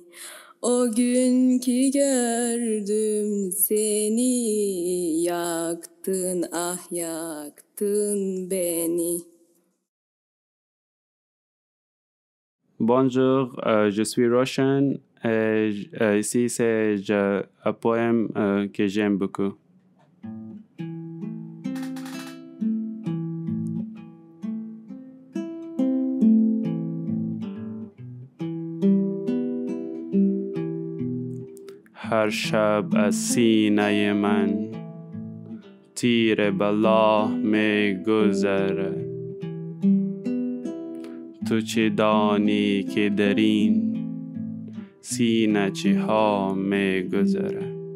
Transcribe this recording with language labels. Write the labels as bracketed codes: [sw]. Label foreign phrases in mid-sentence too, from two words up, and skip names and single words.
[tr] O gün ki gördüm seni, yaktın ah yaktın beni. [fr] Bonjour, je suis Roshan et ici c'est un poème que j'aime beaucoup. [fa] هر شب از سینه من تیر بلا می گذره، تو چه دانی که در این سینه چه ها می گذره.